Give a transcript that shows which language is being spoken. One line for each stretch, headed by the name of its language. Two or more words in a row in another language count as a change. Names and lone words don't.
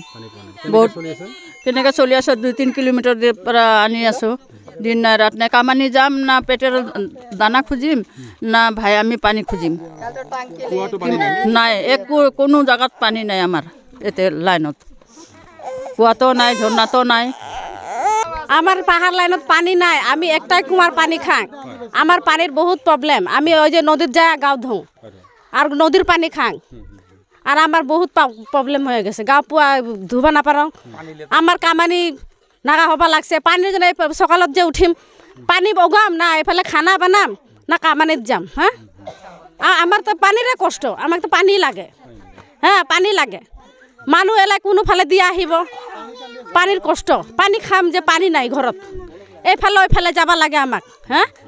Assamese: বহুত কেনেকৈ চলি আছোঁ, 2-3 কিলোমিটাৰ পৰা আনি আছোঁ, দিন নাই ৰাত নাই। কামানি যাম না, পেটেৰ দানা খুজিম না, ভাই আমি পানী খুজিম, নাই। কোনো জেগাত পানী নাই আমাৰ এতিয়া লাইনত, কুৱাতো নাই, ঝৰ্ণাতো নাই।
Bangla: আমার পাহাড় লাইনত পানি নাই, আমি একটাই কুমার পানি খাং। আমার পানির বহুত প্রবলেম, আমি ওই যে নদীর যায় গাও ধুঁ আর নদীর পানি খাং। আর আমার বহুত প্রবলেম হয়ে গেছে, গাও পুয়া ধুবা না পারং। আমার কামানি নাগা হবা লাগছে, পানির জন্য সকালত যে উঠিম পানি বগাম না, এফালে খানা বানাম না, কামানিত যাম। হ্যাঁ, আমার তো পানিরে কষ্ট, আমাক তো পানি লাগে।
Assamese: হ্যাঁ, পানি লাগে, মানুহ এলাই কোনোফালে দি আহিব, পানীৰ কষ্ট। পানী খাম যে পানী নাই ঘৰত, এইফালে ওইফালে যাব লাগে আমাক। হা,